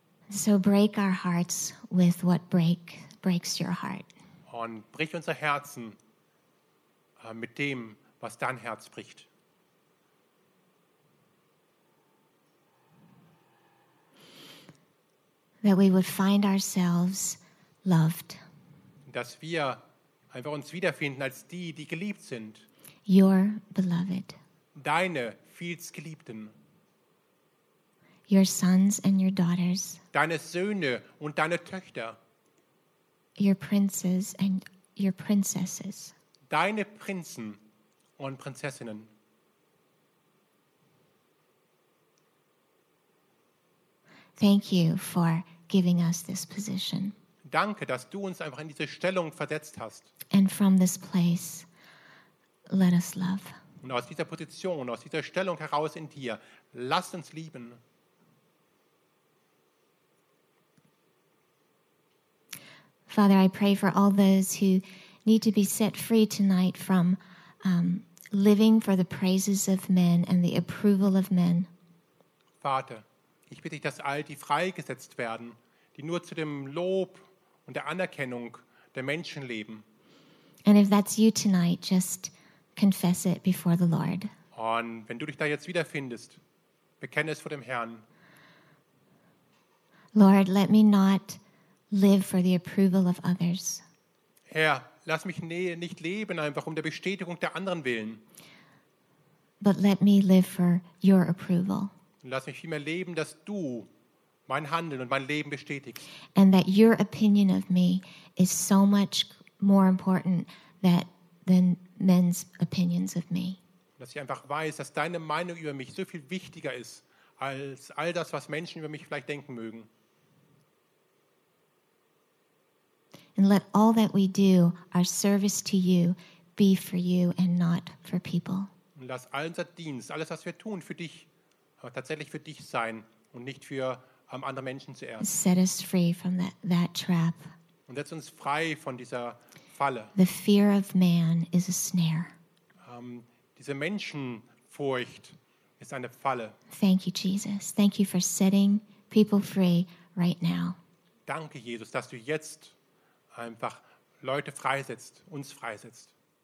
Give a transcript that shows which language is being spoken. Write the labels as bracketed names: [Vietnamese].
[English] So break our hearts with what breaks your heart. [German] Und brich unser Herzen mit dem, was dein Herz bricht. [English] That we would find ourselves loved. [German] Dass wir einfach uns wiederfinden als die, die geliebt sind. [English] Your beloved. [German] Deine vielgeliebten. [English] Your sons and your daughters. [German] Deine Söhne und deine Töchter. [English] Your princes and your princesses. [German] Deine Prinzen und Prinzessinnen. [English] Thank you for giving us this position. [German] Danke, dass du uns einfach in diese Stellung versetzt hast. [English] And from this place, let us love. [German] Und aus dieser Position, aus dieser Stellung heraus in dir, lass uns lieben. [English] Father, I pray for all those who need to be set free tonight from living for the praises of men and the approval of men. [German] Vater, ich bitte dich, dass all die freigesetzt werden, die nur zu dem Lob und der Anerkennung der Menschen leben. [English] And if that's you tonight, just confess it before the Lord. [German] Und wenn du dich da jetzt wiederfindest, bekenne es vor dem Herrn. [English] Lord, let me not live for the approval of others. [German] Herr, lass mich nicht leben einfach um der Bestätigung der anderen willen. [English] But let me live for your approval. [German] Lass mich vielmehr leben, dass du mein Handeln und mein Leben bestätigst. [English] And that your opinion of me is so much more important than men's opinions of me. [German] Dass ich einfach weiß, dass deine Meinung über mich so viel wichtiger ist als all das, was Menschen über mich vielleicht denken mögen. [English] And let all that we do, our service to you, be for you and not for people. [German] Und lass all unser Dienst, alles, was wir tun, für dich, tatsächlich für dich sein und nicht für andere Menschen zuerst. [English] Set us free from that trap. [German] Und setz uns frei von dieser Falle. [English] The fear of man is a snare. [German] Diese Menschenfurcht ist eine Falle. [English] Thank you, Jesus. Thank you for setting people free right now. [German] Danke, Jesus, dass du jetzt einfach Leute freisetzt, uns freisetzt.